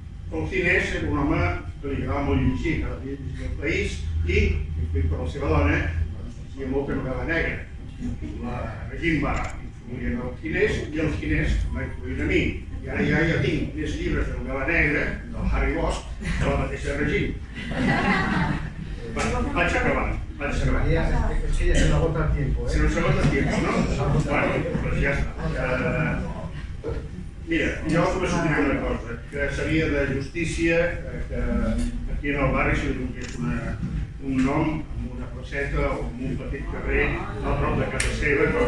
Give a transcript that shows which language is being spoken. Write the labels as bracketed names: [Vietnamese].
[Catalan] El Ginés era un home que li agradava molt llegir, cada dia llegia El País, i per la seva dona, llegia molta novel·la negra. La Regina va influir en el Ginés i el Ginés va influir en mi. I ara ja tinc més llibres de novel·la negra del Harry Bosch que la mateixa Regina. Vaig acabant. [Spanish] Sí, ya se nos agota el tiempo, ¿eh? Se nos agota el tiempo, ¿no? [Catalan] Bueno, pues ja està. Mira, jo només us dic una cosa, que seria de justícia que aquí en el barri se li donés un nom amb una placeta o amb un petit carrer a prop de casa seva.